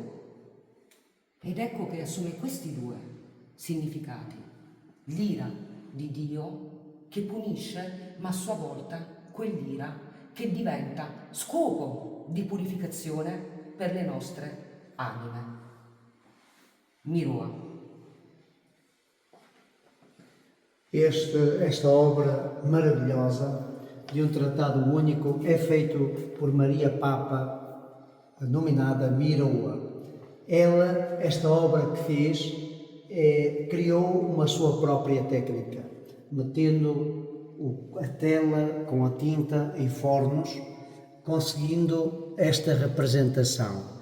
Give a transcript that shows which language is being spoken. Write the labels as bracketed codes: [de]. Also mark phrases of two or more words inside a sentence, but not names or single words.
[it] Ed ecco che assume questi due significati: l'ira di Dio che punisce, ma a sua volta quell'ira che diventa scopo di purificazione per le nostre anime. Miroa. [pt] Esta obra maravilhosa de um tratado único é feito por Maria Papa, nominada Miroa. Ela, esta obra que fez, criou uma sua própria técnica, metendo a tela com a tinta em fornos, conseguindo esta representação.